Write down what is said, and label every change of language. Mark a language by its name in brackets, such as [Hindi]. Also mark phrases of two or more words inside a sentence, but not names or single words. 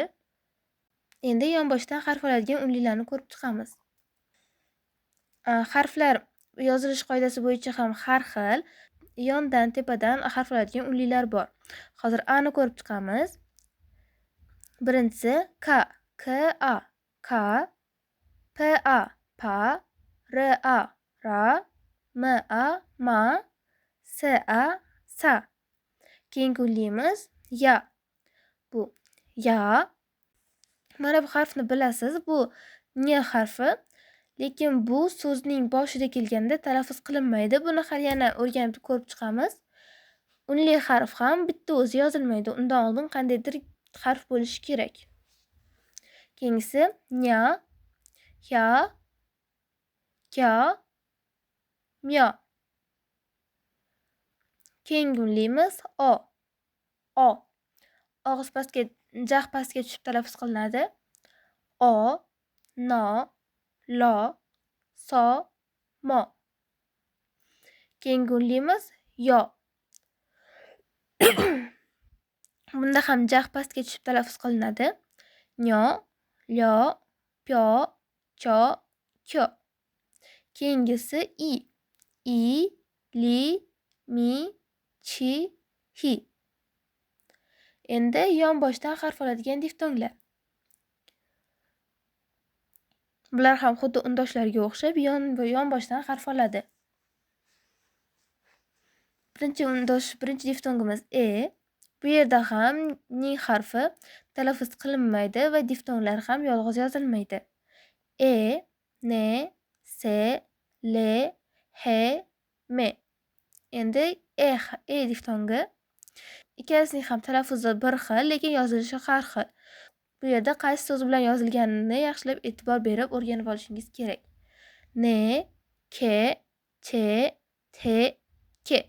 [Uzbek] Endi yonboshdan harf oladigan unlilarni ko'rib chiqamiz. Harflar yozilish qoidasi bo'yicha ham har xil. Yondan, tepadan harf oladigan unlilar bor. Hozir a ni ko'rib chiqamiz. Birinchisi k, k-a, ka, p-a, pa, r-a, ra, m-a, ma, s-a, sa. Keyingi unlimiz ya. Bu ya. Mana bu harfni bilasiz, bu n harfi. Lekin bu so'zning boshida kelganda talaffuz qilinmaydi. Buni hali yana o'rganib ko'rib chiqamiz. Unli harf ham bitta o'zi yozilmaydi. Undan oldin qandaydir harf bo'lishi kerak. Keyingisi nya, ya, kya, mya. Keyingi unlimiz o. O. Og'iz pastga, jah pastga tushib talaffuz qilinadi. O, no, lo, so, mo. Keyingi unlimiz yo. Bunda ham jah pastga tushib talaffuz qilinadi. Nyo, lyo, pyo, cho, kyo. Keyingisi i. I, li, mi, chi, hi. Endi yonboshdan harf oladigan diftonglar. Bular ham xuddi undoshlarga o'xshab yonboshdan harf oladi. Birinchi diftongimiz e. Bu yerda ham ning harfi talaffuz qilinmaydi va diftonglar ham yolg'iz yozilmaydi. E, ne, se, le, he, me. Endi e diftongi. Ikkalasining ham talaffuzi bir xil, lekin yozilishi har xil. Bu yerda qaysi so'z bilan yozilganini yaxshilab e'tibor berib o'rganib olishingiz kerak. Ne, ke, che, T, K.